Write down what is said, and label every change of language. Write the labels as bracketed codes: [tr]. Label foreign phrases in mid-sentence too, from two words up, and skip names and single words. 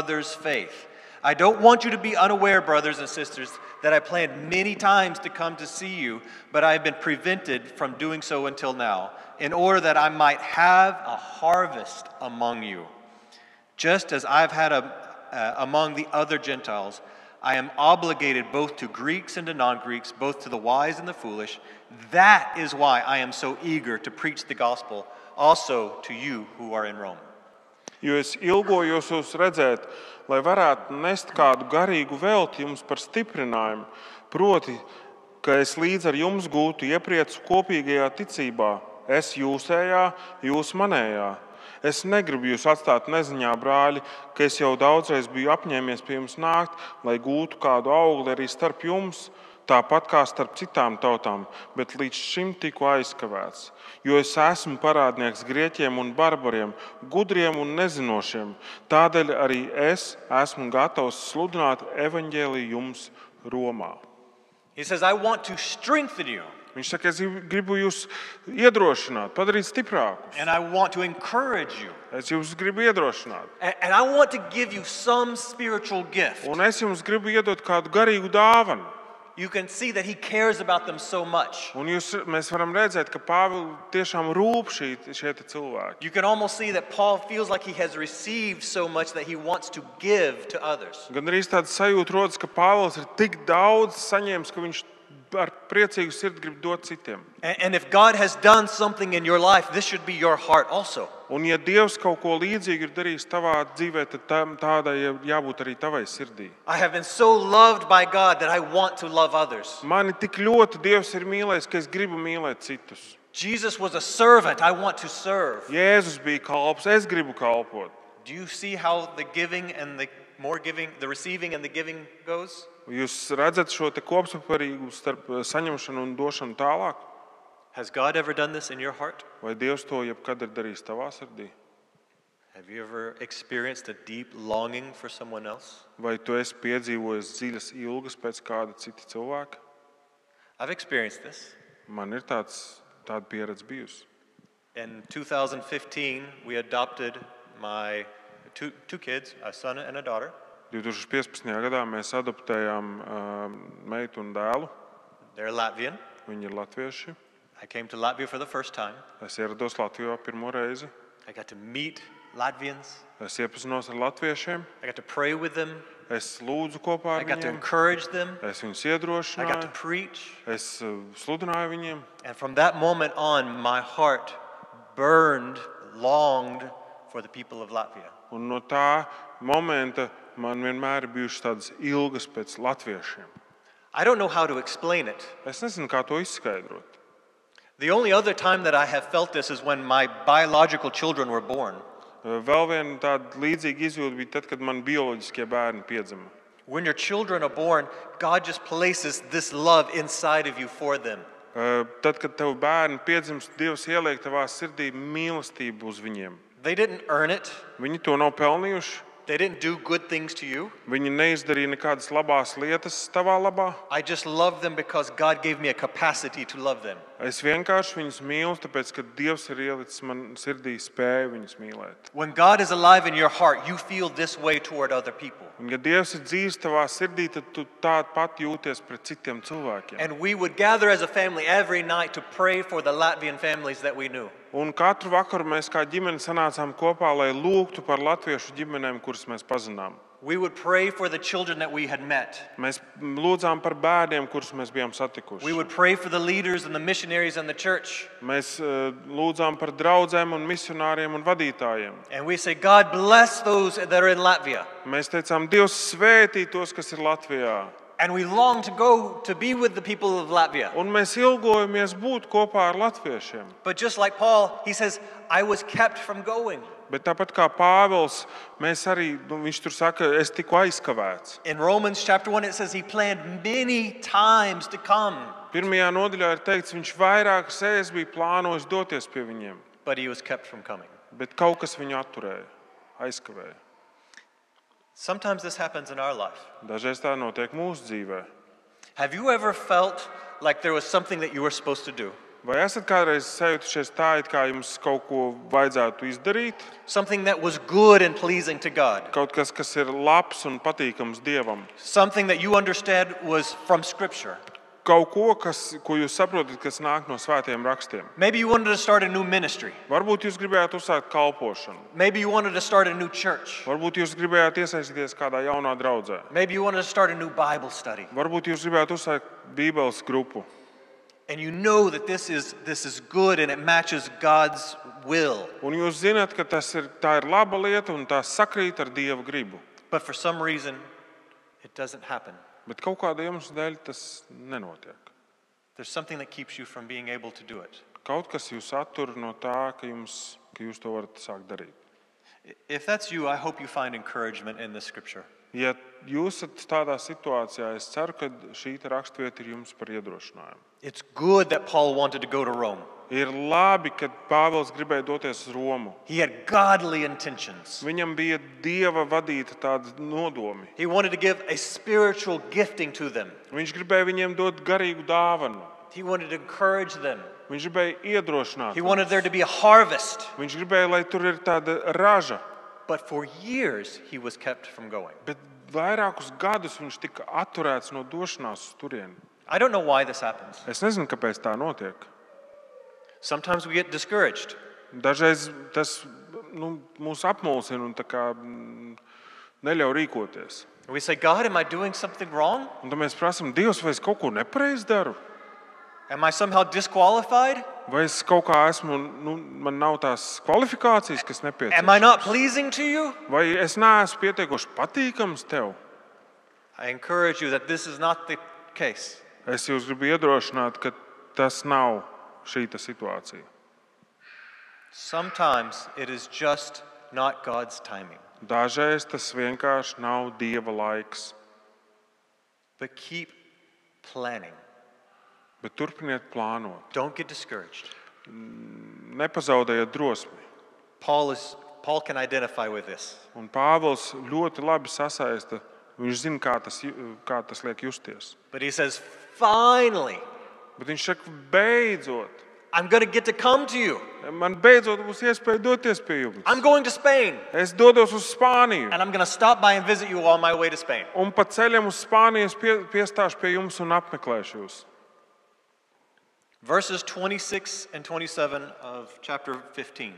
[en] I don't want you to be unaware, brothers and sisters, that I planned many times to come to see you, but I have been prevented from doing so until now, in order that I might have a harvest among you. Just as I've had among the other Gentiles, I am obligated both to Greeks and to non-Greeks, both to the wise and the foolish. That is why I am so eager to preach the gospel also to you who are in Rome. [lv] Jo es ilgojos jūs redzēt, lai varētu nest kādu garīgu velti jums par stiprinājumu, proti, ka es līdz ar jums gūtu iepriecu kopīgajā ticībā, es jūsējā, jūs manējā. Es negribu jūs atstāt neziņā, brāļi, ka es jau daudzreiz biju apņēmies pie jums nākt, lai gūtu kādu augli arī starp jums, tāpat kā starp citām tautām, bet līdz šim tiku aizkavēts. Jo es esmu parādnieks grieķiem un barbariem, gudriem un nezinošiem. Tādēļ arī es esmu gatavs sludināt evaņģēliju jums Romā. [en] He says, I want to strengthen you. [lv] Viņš saka, es gribu jūs iedrošināt, padarīt stiprākus. [en] And I want to encourage you. [lv] Es jūs gribu iedrošināt. [en] And I want to give you some spiritual gift. [lv] Un es jums gribu iedot kādu garīgu dāvanu. [en] You can see that he cares about them so much. [lv] Un mēs varam redzēt, ka Pāvilu tiešām rūp šie cilvēki. [en] You can almost see that Paul feels like he has received so much that he wants to give to others. [lv] Gan arī tāda sajūta rodas, ka Pāvils ir tik daudz saņēmis, ka viņš ar priecīgu sirdi grib dot citiem. [en] And if God has done something in your life, this should be your heart also. [lv] Un ja Dievs kaut ko līdzīgu ir darījis tavā dzīvē, tad tādai jābūt arī tavai sirdī. [en] I have been so loved by God that I want to love others. [lv] Mani tik ļoti Dievs ir mīlējis, ka es gribu mīlēt citus. [en] Jesus was a servant. I want to serve. [lv] Jēzus bija kalps, es gribu kalpot. [en] Do you see how the giving and the receiving and the giving goes? [lv] Jūs redzat šo te kopsakarību starp saņemšanu un došanu tālāk? [en] Has God ever done this in your heart? [lv] Vai Dievs to jebkad ir darījis tavā sirdī? [en] Have you ever experienced a deep longing for someone else? [lv] Vai tu esi piedzīvojis dziļas ilgas pēc kāda cita cilvēka? [en] I've experienced this. [lv] Man ir tāda pieredze bijusi. [en] In 2015, we adopted my two kids, a son and a daughter. [lv] 2015. gadā mēs adoptējām meitu un dēlu. [en] They're Latvian. [lv] Viņi ir latvieši. [en] I came to Latvia for the first time. [lv] Es ierados Latvijā pirmo reizi. [en] I got to meet Latvians. [lv] Es iepazinos ar latviešiem. [en] I got to pray with them. [lv] Es lūdzu kopā [en] I [lv] ar [en] got to [lv] viņiem. [en] encourage them. [lv] Es viņus [en] I got to [lv] iedrošināju. [en] preach. [lv] Es sludināju viņiem. [en] And from that moment on, my heart burned, longed for the people of Latvia. [lv] Un no tā momenta man vienmēr ir bijušas tādas ilgas pēc latviešiem. [en] I don't know how to explain it. [lv] Es nezinu, kā to izskaidrot. [en] The only other time that I have felt this is when my biological children were born. [lv] Vēl viena tāda līdzīga izjūta bija tad, kad man bioloģiskie bērni piedzima. [en] When your children are born, God just places this love inside of you for them. [lv] Tad, kad tev bērni piedzimst, Dievs ieliek tavā sirdī mīlestību uz viņiem. [en] They didn't earn it. [lv] Viņi to nav pelnījuši. [en] They didn't do good things to you. [lv] Viņi neizdarīja nekādas labās lietas tavā labā. [en] I just love them because God gave me a capacity to love them. [lv] Es vienkārši viņus mīlu, tāpēc, ka Dievs ir ielicis man sirdī spēju viņus mīlēt. [en] When God is alive in your heart, you feel this way toward other people. [lv] Un, ja Dievs ir dzīves tavā sirdī, tad tu tādu pat jūties pret citiem cilvēkiem. [en] And we would gather as a family every night to pray for the Latvian families that we knew. [lv] Un katru vakaru mēs kā ģimene sanācām kopā, lai lūgtu par latviešu ģimenēm, kuras mēs pazinām. [en] We would pray for the children that we had met. [lv] Mēs lūdzām par bērniem, kurus mēs bijām satikuši. [en] We would pray for the leaders and the missionaries and the church. [lv] Mēs lūdzām par draudzēm un misionāriem un vadītājiem. [en] And we say, God bless those that are in Latvia. [lv] Mēs teicām, Dievs svētī tos, kas ir Latvijā. [en] And we long to go to be with the people of Latvia. [lv] Un mēs ilgojamies būt kopā ar latviešiem. [en] But just like Paul, he says, I was kept from going. [lv] Bet tāpat kā Pāvils, mēs arī, viņš tur saka, es tiku aizkavēts. [en] In Romans chapter 1, it says he planned many times to come. [lv] Pirmajā nodaļā ir teikts, viņš vairākas reizes bija plānojis doties pie viņiem. [en] But he was kept from coming. [lv] Bet kaut kas viņu atturēja, aizkavēja. [en] Sometimes this happens in our life. [lv] Dažreiz tā notiek mūsu dzīvē. [en] Have you ever felt like there was something that you were supposed to do? [lv] Vai esat kādreiz sajutušies tā, it kā jums kaut ko vajadzētu izdarīt? [en] Something that was good and pleasing to God. [lv] Kaut kas, kas ir labs un patīkams Dievam. [en] Something that you understood was from Scripture. [lv] Kaut ko, ko jūs saprotat, kas nāk no svētiem rakstiem. [en] Maybe you wanted to start a new ministry. [lv] Varbūt jūs gribējāt uzsākt kalpošanu. [en] Maybe you wanted to start a new church. [lv] Varbūt jūs gribējāt iesaistīties kādā jaunā draudzē. [en] Maybe you wanted to start a new Bible study. [lv] Varbūt jūs gribējāt uzsākt Bībeles grupu. [en] And you know that this is good and it matches God's will. [lv] Un jūs zināt, ka tā ir laba lieta un tā sakrīt ar Dieva gribu. [en] But for some reason, it doesn't happen. [lv] Bet kaut kāda iemesla dēļ tas nenotiek. [en] There's something that keeps you from being able to do it. [lv] Kaut kas jūs attur no tā, ka jūs to varat sākt darīt. [en] If that's you, I hope you find encouragement in this scripture. [lv] Ja jūs esat tādā situācijā, es ceru, ka šī raksturvieta ir jums par iedrošinājumu. [en] It's good that Paul wanted to go to Rome. [lv] Ir labi, ka Pāvils gribēja doties uz Romu. [en] He had godly intentions. [lv] Viņam bija Dieva vadīta tāda nodomi. [en] He wanted to give a spiritual gifting to them. [lv] Viņš gribēja viņiem dot garīgu dāvanu. [en] He wanted to encourage them. [lv] Viņš gribēja iedrošināt. [en] He wanted there to be a harvest. [lv] Viņš gribēja, lai tur ir tāda raža. [en] But for years he was kept from going. [lv] Bet vairākus gadus viņš tika atturēts no došanās uz turieni. [en] I don't know why this happens. [lv] Es nezinu, kāpēc tā notiek. [en] Sometimes we get discouraged. [lv] Dažreiz tas mūs apmulsina un tā kā neļauj rīkoties. [en] We say, God, am I doing something wrong? [lv] Un tad mēs prasām, Dievs, vai es kaut ko nepareizi daru? [en] Am I somehow disqualified? [lv] Vai es kaut kā esmu, man nav tās kvalifikācijas, kas nepieciešamas? [en] Am I not pleasing to you? [lv] Vai es neesmu pietiekoši patīkams tev? [en] I encourage you that this is not the case. [lv] Es jūs gribu iedrošināt, ka tas nav šī situācija. [en] Sometimes it is just not God's timing. [lv] Dažreiz tas vienkārši nav Dieva laiks. [en] But keep planning. [lv] Bet turpiniet plānot. [en] Don't get discouraged. [lv] Nepazaudējiet drosmi. [en] Paul can identify with this. [lv] Un Pāvils ļoti labi sasaista. Viņš zina, kā tas liek justies. [en] But he says, finally, [lv] Bet viņš saka, beidzot, [en] I'm going to get to come to you. [lv] man beidzot būs iespēja doties pie jums. [en] I'm going to Spain. [lv] Es dodos uz Spāniju. [en] And I'm going to stop by and visit you on my way to Spain. [lv] Un pa ceļam uz Spāniju es piestāšu pie jums un apmeklēšu jūs. [en] Verses 26 and 27 of chapter 15.